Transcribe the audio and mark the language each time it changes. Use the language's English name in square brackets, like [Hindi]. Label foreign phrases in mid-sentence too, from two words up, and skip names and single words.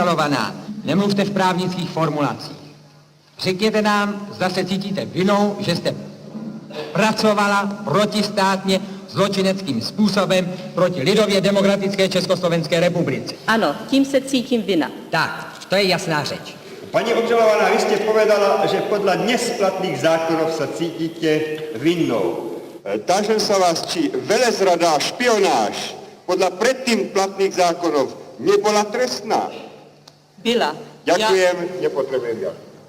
[Czech] Paní obžalovaná, Nemluvte v právnických formulacích. Řekněte nám, zda se cítíte vinou, že jste pracovala protistátně zločineckým způsobem proti lidově demokratické Československé republice. Ano, tím se cítím vina. Tak, to je jasná řeč. [Slovak] Pani obžalovaná, vy ste povedala, že podľa dnes platných zákonov sa cítite vinnou. Tážem sa vás, či velezrada a špionáž podľa predtým platných zákonov nebola trestná. [Czech] Byla. [Slovak] Ďakujem, nepotrebujem viac.